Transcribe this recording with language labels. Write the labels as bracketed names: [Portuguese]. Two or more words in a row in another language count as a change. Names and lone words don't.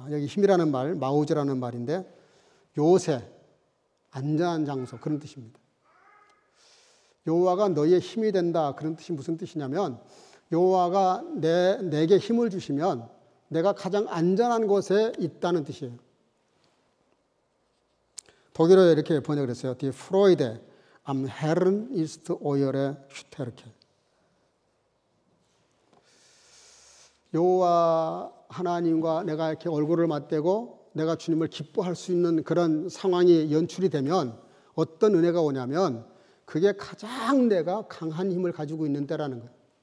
[Korean] 여기 힘이라는 말, 마우즈라는 말인데, 요새, 안전한 장소, 그런 뜻입니다. 여호와가 너의 힘이 된다, 그런 뜻이 무슨 뜻이냐면, 여호와가 내게 힘을 주시면 내가 가장 안전한 곳에 있다는 뜻이에요. 독일어에 이렇게 번역을 했어요. [German] Die Freude am Herrn ist eure Stärke. [Korean] 여호와 하나님과 내가 이렇게 얼굴을 맞대고 내가 주님을 기뻐할 수 있는 그런 상황이 연출이 되면 어떤 은혜가 오냐면, 그게 가장 내가 강한 힘을 가지고 있는 때라는 거예요.